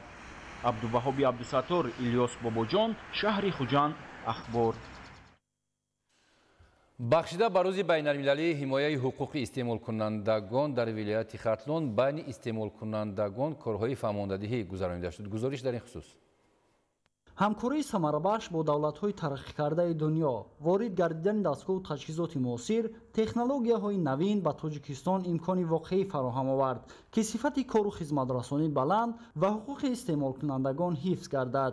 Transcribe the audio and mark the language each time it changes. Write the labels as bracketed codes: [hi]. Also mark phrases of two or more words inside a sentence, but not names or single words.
[tg] Абдулваҳҳоб Абдусаттор, Илёс Бобоҷон, шаҳри Хуҷанд, ахбор. бахшида ба рӯзи байналмилалии ҳимояи ҳуқуқи истеъмолкунандагон дар вилояти Хатлон байни истеъмолкунандагон корҳои фармондеҳӣ гузаронида шуд. гузориш дар ин хусус. ҳамкории самарабахш бо давлатҳои тараққикардаи дунё ворид гардидани дастгоҳу таҷҳизоти муосир технологияҳои навин ба тоҷикистон имкони воқеӣ фароҳам овард ки сифати кору хизматрасонӣ баланд ва ҳуқуқи истеъмолкунандагон ҳифз гардад.